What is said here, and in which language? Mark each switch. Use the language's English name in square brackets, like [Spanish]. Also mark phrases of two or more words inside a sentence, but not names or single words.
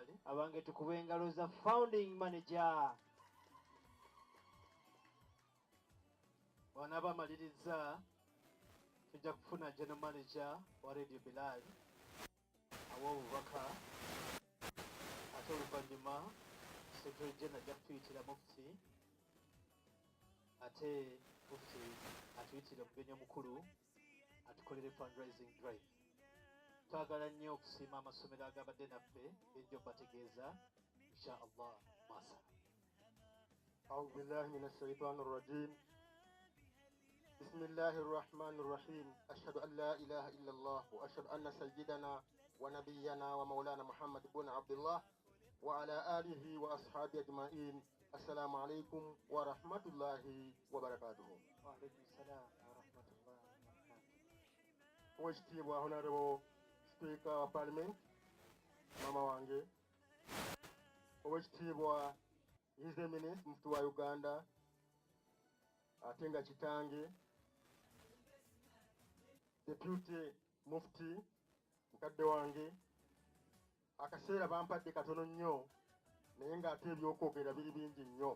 [Ganda] Abange tukube engalo za [English] founding manager. [Ganda] Wanaba maliriza tujja kufuna [English] general manager [Ganda] wa Radio Bilal awo obubaka ate oluvannyuma [English] secretary general [Ganda] jatuyitira mufti ate mufti atuyitira omugenyi omukulu atukolere [English] fundraising drive. [Ganda] Twagala nnyo okusiima amasomero agabadde naffe ejjo bategeeza [Arabic] إن شاء الله [Ganda] masa. [Arabic] أعوذ بالله من الشيطان الرجيم بسم الله الرحمن الرحيم أشهد أن لا إله إلا الله وأشهد أن سيدنا ونبينا ومولانا محمد بن عبد الله وعلى آله وأصحابه أجمعين. السلام عليكم ورحمة الله وبركاته. وعليكم السلام ورحمة الله وبركاته. [Ganda] Oweekitiibwa [English] Honorable Speaker [Ganda] wa Parliament mama wange, Oweekitiibwa [English] His Eminence [Ganda] Mufti wa Uganda ate nga kitange, [English] Deputy Mufti [Ganda] mukadde wange, akaseera bampadde katono nnyo naye ng'ate ebyokwogera biri bingi nnyo.